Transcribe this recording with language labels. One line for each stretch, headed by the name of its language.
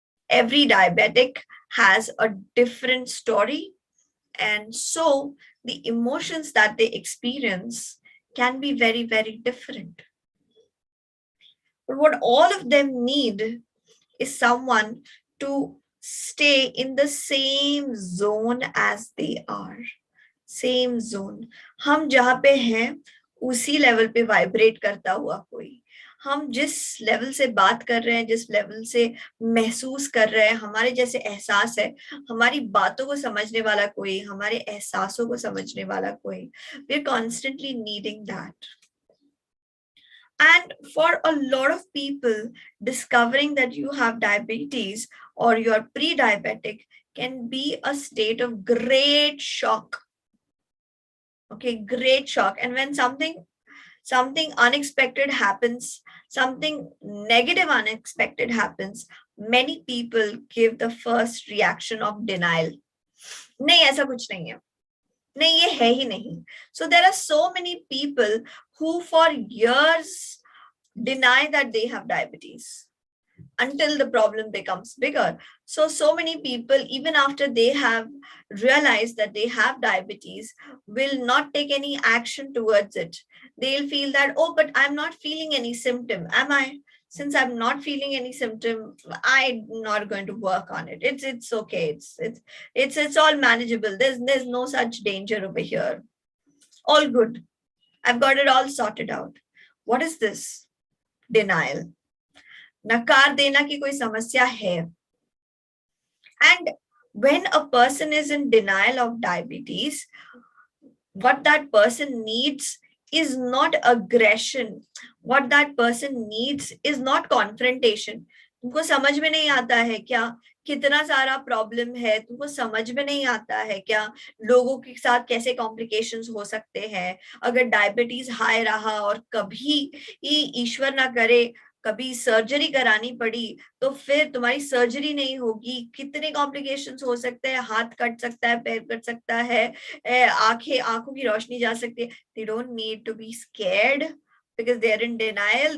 English: Every diabetic has a different story, and so the emotions that they experience can be very, very different. But what all of them need is someone to stay in the same zone as they are. Same zone.
Hindi: हम जहाँ पे हैं उसी level पे vibrate करता हुआ कोई, हम जिस लेवल से बात कर रहे हैं, जिस लेवल से महसूस कर रहे हैं, हमारे जैसे एहसास है, हमारी बातों को समझने वाला कोई, हमारे एहसासों को समझने वाला कोई.
English: We are constantly needing that. And for a lot of people, discovering that you have diabetes or you're pre-diabetic can be a state of great shock. Okay, great shock. And when something unexpected happens, something negative unexpected happens, many people give the first reaction of denial.
Hindi: नहीं ऐसा कुछ नहीं है, नहीं ये है ही नहीं.
English: So there are so many people who for years deny that they have diabetes until the problem becomes bigger. So many people, even after they have realized that they have diabetes, will not take any action towards it. They'll feel that, oh, but I'm not feeling any symptom. Am I? Since I'm not feeling any symptom, I'm not going to work on it. It's okay. It's all manageable. There's no such danger over here. All good. I've got it all sorted out. What is this? Denial.
Hindi: नकार देना कि कोई समस्या है.
English: And when a person is in denial of diabetes, what that person needs is not aggression. What that person needs is not confrontation.
Hindi: तुमको समझ में नहीं आता है क्या कितना सारा प्रॉब्लम है? तुमको समझ में नहीं आता है क्या लोगों के साथ कैसे कॉम्प्लिकेशंस हो सकते हैं अगर डायबिटीज हाई रहा और कभी ईश्वर ना करे कभी सर्जरी करानी पड़ी तो फिर तुम्हारी सर्जरी नहीं होगी, कितने कॉम्प्लिकेशंस हो सकते हैं, हाथ कट सकता है, पैर कट सकता है, आंखों की रोशनी जा सकती है.
English: They don't need to be scared because they're in denial.